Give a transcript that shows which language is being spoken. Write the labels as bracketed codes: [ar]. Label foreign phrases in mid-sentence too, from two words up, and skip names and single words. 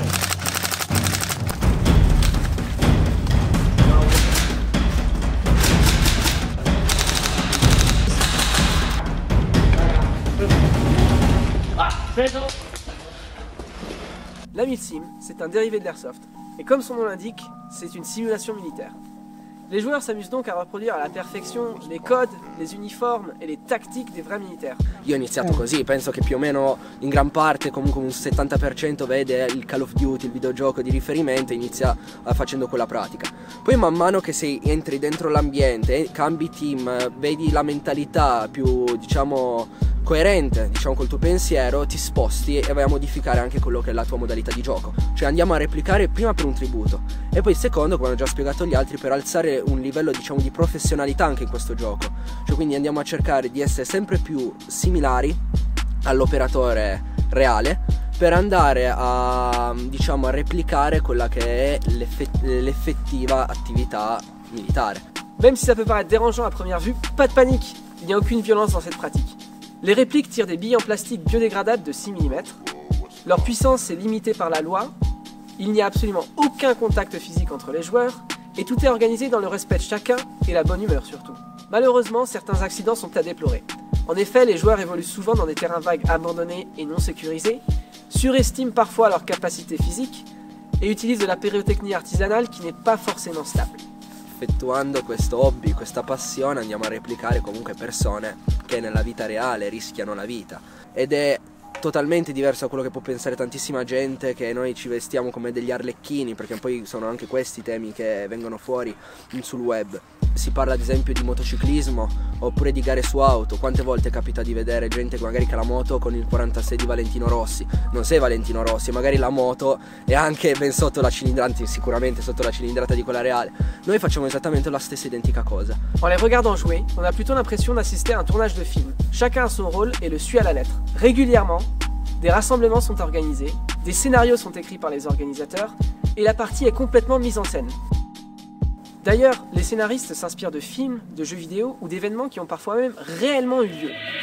[fr] La milsim, c'est un dérivé de l'airsoft, et comme son nom l'indique, c'est une simulation militaire. Les joueurs s'amusent donc à reproduire à la perfection les codes, les uniformes et les tactiques des vrais militaires. [it] Io ho iniziato così, penso che più o meno in gran parte, comunque un 70% vede il Call of Duty, il videogioco di riferimento e inizia facendo quella pratica. Poi man mano che entri dentro l'ambiente, cambi team, vedi la mentalità più, diciamo, coerente, diciamo, col tuo pensiero, ti sposti e vai a modificare anche quello che è la tua modalità di gioco. Cioè andiamo a replicare prima per un tributo e poi secondo, come ho già spiegato agli altri, per alzare un livello, diciamo, di professionalità anche in questo gioco. Cioè quindi andiamo a cercare di essere sempre più similari all'operatore reale per andare a, diciamo, a replicare quella che è l'effettiva attività militaire. [fr] Même si ça peut paraître dérangeant à première vue, pas de panique, il n'y a aucune violence dans cette pratique. Les répliques tirent des billes en plastique biodégradables de 6 mm. Leur puissance est limitée par la loi. Il n'y a absolument aucun contact physique entre les joueurs. Et tout est organisé dans le respect de chacun et la bonne humeur surtout. Malheureusement, certains accidents sont à déplorer. En effet, les joueurs évoluent souvent dans des terrains vagues abandonnés et non sécurisés, surestiment parfois leur capacité physique et utilisent de la pyrotechnie artisanale qui n'est pas forcément stable. [it] Effettuando questo hobby, questa passione, andiamo a replicare comunque persone che nella vita reale rischiano la vita ed è totalmente diverso da quello che può pensare tantissima gente, che noi ci vestiamo come degli arlecchini, perché poi sono anche questi temi che vengono fuori sul web. Si parla ad esempio di motociclismo oppure di gare su auto. Quante volte capita di vedere gente che magari ha la moto con il 46 di Valentino Rossi? Non sei Valentino Rossi, magari la moto è anche ben sotto la cilindrata, sicuramente sotto la cilindrata di quella reale. Noi facciamo esattamente la stessa identica cosa. [fr] En les regardant jouer, on a plutôt l'impression d'assister à un tournage de film. Chacun a son rôle et le suit à la lettre. Régulièrement, des rassemblements sont organisés, des scénarios sont écrits par les organisateurs et la partie est complètement mise en scène. D'ailleurs, les scénaristes s'inspirent de films, de jeux vidéo ou d'événements qui ont parfois même réellement eu lieu.